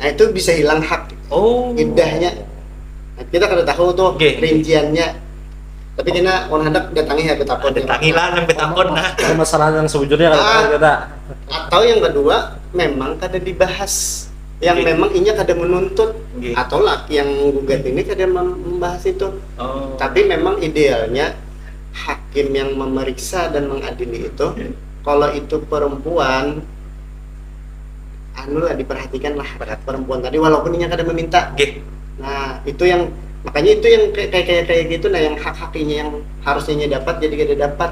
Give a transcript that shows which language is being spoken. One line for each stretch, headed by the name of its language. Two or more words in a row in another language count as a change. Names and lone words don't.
Banjar: Nah, itu bisa hilang hak iddahnya. Nah, kita kada tahu tuh rinciannya. Tapi kita hendak datangi ya betakon. Datangi lah yang betakon nah. Masalah yang sejujurnya kada. Atau yang kedua, memang kada dibahas yang
Indonesian: Oke.
Banjar: memang inya kada menuntut
Indonesian: Oke.
Banjar: atau laki yang gugat ini kada membahas itu.
Indonesian: Oh. Tapi memang idealnya hakim yang memeriksa dan mengadili itu kalau itu perempuan anu lah diperhatikan lah perempuan tadi walaupun inya kada meminta. Oke. Nah, itu yang makanya itu yang kayak gitu nah yang hak-haknya yang harusnya nya dapat jadi kada dapat.